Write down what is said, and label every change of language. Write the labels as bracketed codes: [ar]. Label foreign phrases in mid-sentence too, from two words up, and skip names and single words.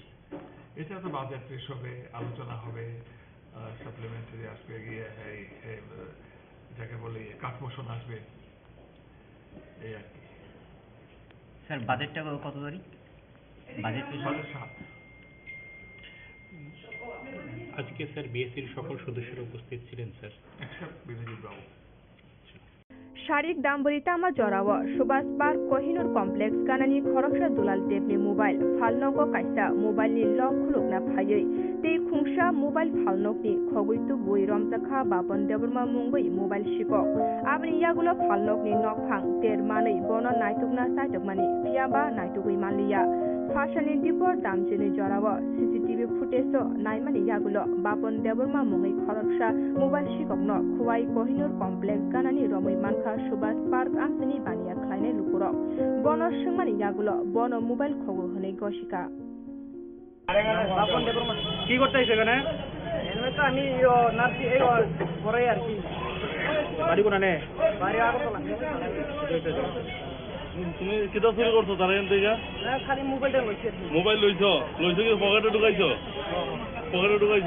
[bn] এছাড়া তো বাজেট পেশ হবে, আলোচনা হবে, সাপ্লিমেন্টারি আসবে, গিয়ে যাকে বলে [en] cut motion [bn] আসবে, এই আর কি। স্যার বাজেটটা কত তারিখ? বাজেট 7। আজকে স্যার বিএসসির সকল সদস্যরা উপস্থিত ছিলেন স্যার, এক্সেপ্ট বিরোধী বাবু। [trp] Sharik Damburitama Jorawa Subhas Park Kohinoor Complex Kanani Khoroksa Dulal Tepni Mobile Phalnogo Kaisa Mobile ni Lock Khulukna Phayoi Tei Khungsa Mobile Phalnokni Khoguitu Bui Romjakha Bapon Deborma Mungoi Mobile Shikok Abni Yagulo Phalnokni Nokphang Ter Manui Bono Naitukna Saitokmani Phiaba Naitugui Manliya Phashani Dipor Damjini Jorawa [en] CCTV footage [trp] o Naimani Yagulo Bapon Deborma Mungoi Khoroksa Mobile Shikokno Khuwai Kohinoor Complex Kanani Romoi Mankha Subhas Park Amsini Bania Khlainai Lukurok Bono Sungmani Yagulo Bono Mobile Khogu Hone Goshika [bn] কি করতে আইছো এখানে? এমনি তো আমি নার্সি এই পরে আর কি বাড়ি কোনানে বাড়ি আগরতলা। তুমি কিতা চুরি করছো তার এখান থেকে? না খালি মোবাইলটা লইছি। মোবাইল লইছো কি পকেটে ঢুকাইছো? পকেটে ঢুকাইছো?